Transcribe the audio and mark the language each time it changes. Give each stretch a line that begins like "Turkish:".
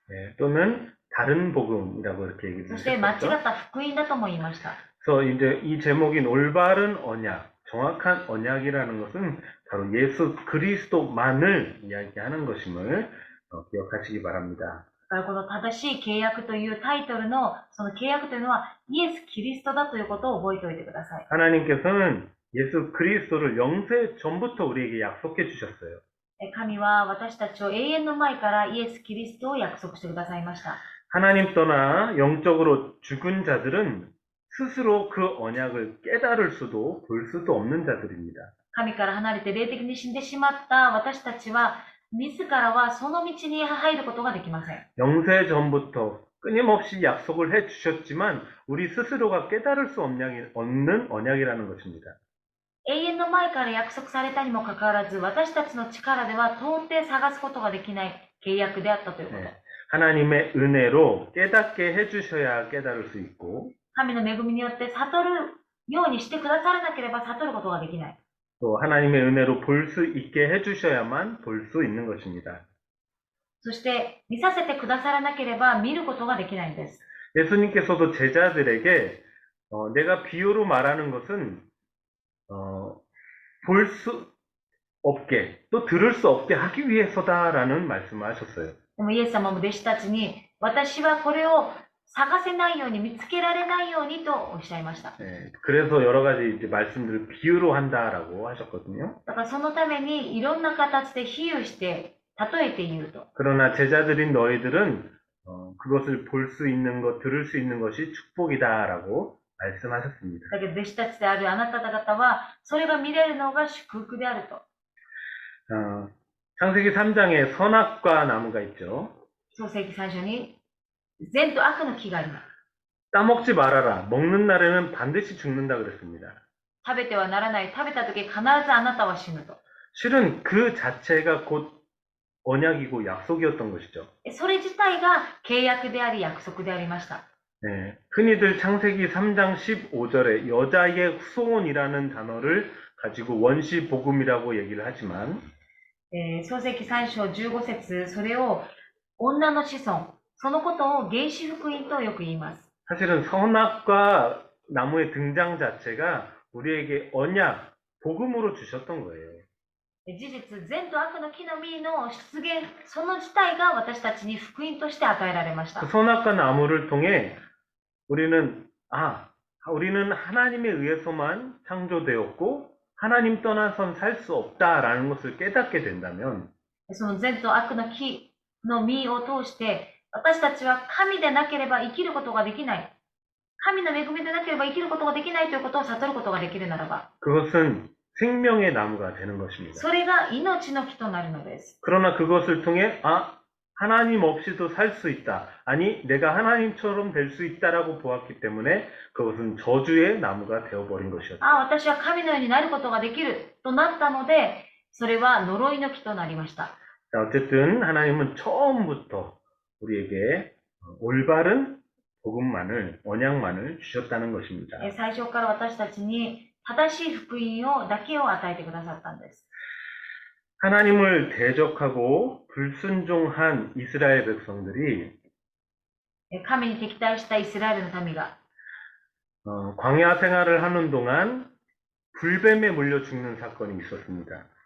Korean: 네, 또는 다른 복음이라고 이렇게 얘기를
Japanese: そして間違っ
Korean: 했었죠.
Japanese: た福音だとも言いました。
Korean: 그래서 이제 이 제목인 올바른 언약, 정확한 언약이라는 것은 바로 예수 그리스도만을 이야기하는 것임을 기억하시기 바랍니다.
Japanese: だからこの正しい契約というタイトルのその契約というのはイエス・キリストだということを覚えておいてください。
Korean: 하나님께서는 예수 그리스도를 영세 전부터 우리에게 약속해 주셨어요.
Japanese: 神は私たちを永遠の前からイエス・キリストを約束してくださいました。
Korean: 하나님 떠나 영적으로 죽은 자들은 스스로 그 언약을 깨달을 수도 볼 수도 없는 자들입니다.
Japanese: 神から離れて霊的に死んでしまった私たちは自らはその道に入ることができません。
Korean: 영세 전부터 끊임없이 약속을 해 주셨지만 우리 스스로가 깨달을 수 없는 언약이라는 것입니다.
Japanese: 永遠の前から約束されたにもかかわらず私たちの力では到底探すことができない契約であったということ。
Korean: 네, 하나님의 은혜로 깨닫게 해 주셔야 깨달을 수 있고
Japanese: 神の恵みによって悟るようにしてくださらなければ悟ることができない。
Korean: 또 하나님의 은혜로 볼 수 있게 해 주셔야만 볼 수 있는 것입니다.
Japanese: そして見させてくださらなければ見ることができないんです。
Korean: 예수님께서도 제자들에게 내가 비유로 말하는 것은 볼 수 없게 또 들을 수 없게 하기 위해서다라는 말씀을 하셨어요.
Japanese: でもイエス様も弟子たちに私はこれを探せないように見つけられないようにとおっしゃいました。
Korean: 네, 그래서 여러 가지 이제 말씀들을 비유로 한다라고 하셨거든요.
Japanese: だからそのためにいろんな形で比喩して例えて言うと。
Korean: 그러나 제자들인 너희들은 그것을 볼 수 있는 것, 들을 수 있는 것이 축복이다라고 말씀하셨습니다.
Japanese: だけど弟子たちであるあなた方はそれが見れるのが祝福であると。
Korean: 창세기 3장에 선악과 나무가 있죠.
Japanese: 創世記3章に善と悪の木があります。
Korean: 따먹지 말아라. 먹는 날에는 반드시 죽는다 그랬습니다.
Japanese: 食べてはならない。食べた時必ずあなたは死ぬと。
Korean: 실은 그 자체가 곧 언약이고 약속이었던 것이죠.
Japanese: それ自体が契約であり約束でありました。
Korean: 네, 흔히들 창세기 3장 15절에 여자의 후손이라는 단어를 가지고 원시 복음이라고 얘기를 하지만
Japanese: 創世記3章15節それを女の子孫、そのことを原始福音とよく言います。
Korean: 사실은 선악과 나무의 등장 자체가 우리에게 언약, 복음으로 주셨던 거예요.
Japanese: 事実、善と悪の木の実の出現、その自体が私たちに福音として与えられました。
Korean: 그 선악과 나무를 통해 우리는 하나님에 의해서만 창조되었고 하나님 떠나선 살 수 없다라는 것을 깨닫게 된다면
Japanese: その善と悪の木の実を通して私たちは神でなければ生きることができない。神の恵みでなければ生きることができないということを悟ることができるならば
Korean: 그것은 생명의 나무가 되는 것입니다.
Japanese: それが命の木となるのです。
Korean: 그러나 그것을 통해 하나님 없이도 살 수 있다. 아니 내가 하나님처럼 될 수 있다라고 보았기 때문에 그것은 저주의 나무가 되어버린 것이었다.
Japanese: 私は神のようになることができるとなったのでそれは呪いの木となりました。
Korean: 자, 어쨌든 하나님은 처음부터 우리에게 올바른 복음만을, 언약만을 주셨다는 것입니다.
Japanese: 最初から私たちに正しい福音だけを与えてくださったんです。
Korean: 하나님을 대적하고 불순종한 이스라엘 백성들이
Japanese: 神に敵対したイスラエルの民が
Korean: 광야 생활을 하는 동안 불뱀에 물려 죽는 사건이 있었습니다.